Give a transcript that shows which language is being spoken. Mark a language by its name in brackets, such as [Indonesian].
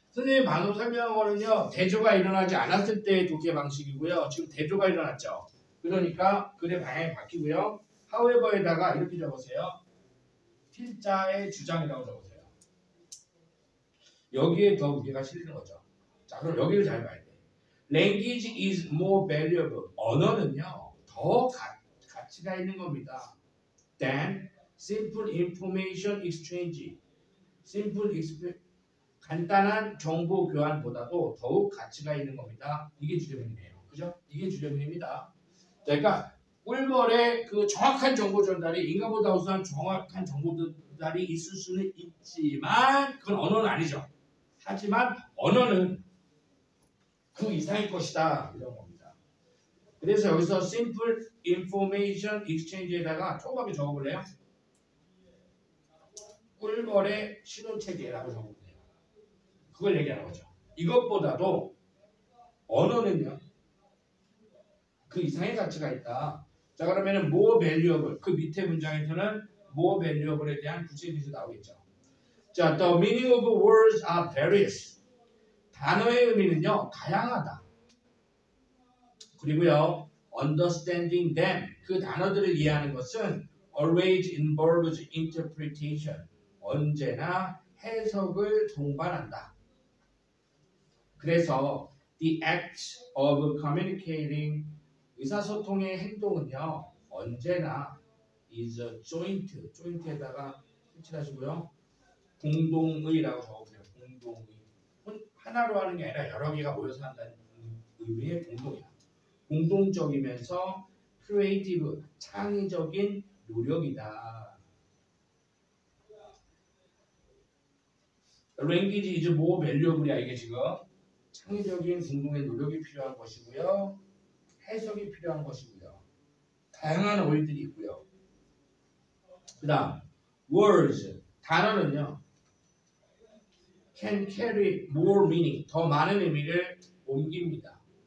[Korean] 선생님 방금 설명한 거는요. 대조가 일어나지 않았을 때의 독해 방식이고요. 지금 대조가 일어났죠. 그러니까 글의 방향이 바뀌고요. however에다가 이렇게 적으세요. 필자의 주장이라고 적으세요. 여기에 더 무게가 실리는 거죠. 자, 그럼 여기를 잘 봐야 돼. [English] Language is more valuable. [Korean] 언어는요. 더 가치가 있는 겁니다. [English] Than simple information exchange. [Korean] 간단한 정보 교환보다도 더욱 가치가 있는 겁니다. 이게 주제문이네요. 그죠? 이게 주제문입니다. 그러니까 꿀벌의 그 정확한 정보 전달이 인간보다 우수한 정확한 정보 전달이 있을 수는 있지만 그건 언어는 아니죠. 하지만 언어는 그 이상의 것이다. 이런 겁니다. 그래서 여기서 [English] simple information exchange [Korean] 에다가 조금밖에 적어볼래요? 꿀벌의 신호체계라고 적어볼래요. 그걸 얘기하는 거죠. 이것보다도 언어는요. 그 이상의 가치가 있다. 자, 그러면은 [English] more valuable. [Korean] 그 밑에 문장에서는 more valuable에 대한 구체적이 나오겠죠. [English] 자, the meaning of words are various. [Korean] 단어의 의미는요. 다양하다. 그리고요. [English] understanding them. [Korean] 그 단어들을 이해하는 것은 [English] always involves interpretation. [Korean] 언제나 해석을 동반한다. 그래서 [English] the act of communicating [Korean] 의사소통의 행동은요 언제나 [English] is a joint [Korean] 에다가 색칠하시고요 공동의라고 적어보세요. 공동의 하나로 하는 게 아니라 여러 개가 모여서 한다는 의미의 공동이야. 공동적이면서 creative 창의적인 노력이다. [English] Language is more valuable [Korean] 이야 이게 지금. 창의적인 공동의 노력이 필요한 것이고요. 해석이 필요한 것이고요. 다양한 어휘들이 있고요. 그 다음 words, 단어는요. [English] can carry more meaning, [Korean] 더 많은 의미를 옮깁니다.